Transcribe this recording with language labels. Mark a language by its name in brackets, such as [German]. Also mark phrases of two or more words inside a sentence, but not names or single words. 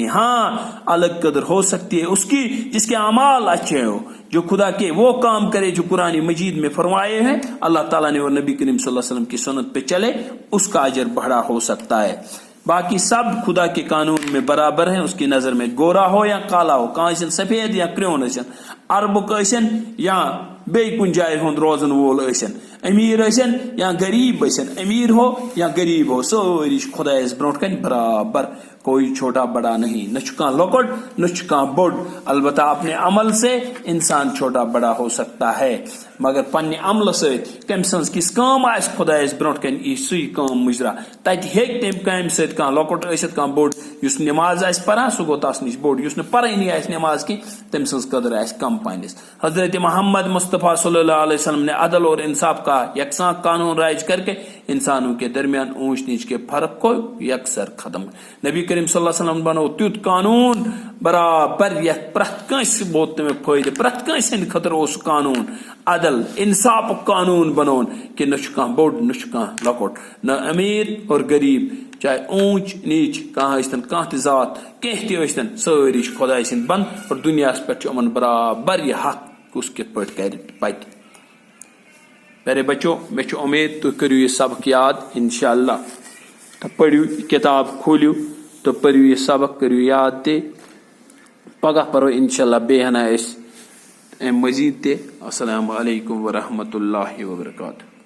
[Urdu] ہاں الگ قدر ہو سکتی ہے اس کی جس کے اعمال اچھے ہو، جو خدا کے وہ کام کرے جو قرآن مجید میں فرمائے ہیں اللہ تعالیٰ نے، اور نبی کریم صلی اللہ علیہ وسلم کی سنت پہ چلے، اس کا اجر بڑا ہو سکتا ہے. باقی سب خدا کے قانون میں برابر ہیں. اس کی نظر میں گورا ہو یا کالا ہو، [Kashmiri] کانسن سفید یا کرون ٲسِن، عربُک ٲسِن یا بیٚیہِ کُنہِ جایہِ ہُنٛد روزن وول ٲسِن، امیر ٲسِن یا غریب ٲسِن، [Urdu] امیر ہو یا غریب ہو، [Kashmiri] سٲری چھِ خۄدایس برونٛٹھ کَنہِ برابر. [Urdu] کوئی چھوٹا بڑا نہیں، [Kashmiri] نہ چھُ کانٛہہ لۄکُٹ نہ چھُ کانٛہہ بوٚڑ. [Urdu] البتہ اپنے عمل سے انسان چھوٹا بڑا ہو سکتا ہے، [Kashmiri] مگر پننہِ عملہٕ سۭتۍ کٔمۍ سٕنٛز کِژھ کٲم آسہِ خۄدایس برونٛٹھ کَنہِ یی سُے کٲم مُجرا. تتہِ ہیٚکہِ تمہِ کامہِ سۭتۍ کانٛہہ لۄکُٹ ٲسِتھ کانٛہہ بوٚڑ. یُس نٮ۪ماز آسہِ پران سُہ گوٚو تس نِش بوٚڑ، یُس نہٕ پرٲنی آسہِ نٮ۪ماز کینٛہہ تٔمۍ سٕنٛز قدر آسہِ کم پننِس. [Urdu] حضرت محمد مصطفیٰ صلی اللہ علیہ وسلم نے عدل اور انصاف کا یکساں قانون رائج کر کے انسانوں کے درمیان اونچ نیچ کے فرق کو یکسر ختم. [Kashmiri] نبی کریم صلی اللہ علیہ وسلم بنو تیُتھ قانون برابر یتھ پرٛٮ۪تھ کٲنٛسہِ ووت تمیُک فٲیدٕ، پرٛٮ۪تھ کٲنٛسہِ ہٕنٛدِ خٲطرٕ اوس قانون عدل انصافُک قانون بنون کہ نہ چھُ کانٛہہ بوٚڑ نہ چھُ کانٛہہ لۄکُٹ، نہ امیر اور غریب، چاہے اونچ نیچ کانٛہہ ٲسۍتن، کانٛہہ تہِ ذات کینٛہہ تہِ ٲسۍتن، سٲری چھِ خۄداے سٕنٛدۍ بنٛد اور دُنیاہس پٮ۪ٹھ چھُ یِمن برابر یہ حق کُس کِتھ پٲٹھۍ کرِ پکہِ. پیارے بچوں، میں چھُ امید تُہۍ کٔرِو یہِ سبق یاد انشاءاللہ، تہٕ پٔرِو کِتاب کھوٗلِو تہٕ پٔرِو یہِ سبق، کٔرِو یاد تہِ. پگاہ پرو انشاءاللہ بیٚیہِ ہنا أسۍ امہِ مزیٖد تہِ. [Arabic] السلام علیکم ورحمۃ اللہ وبرکاتہ.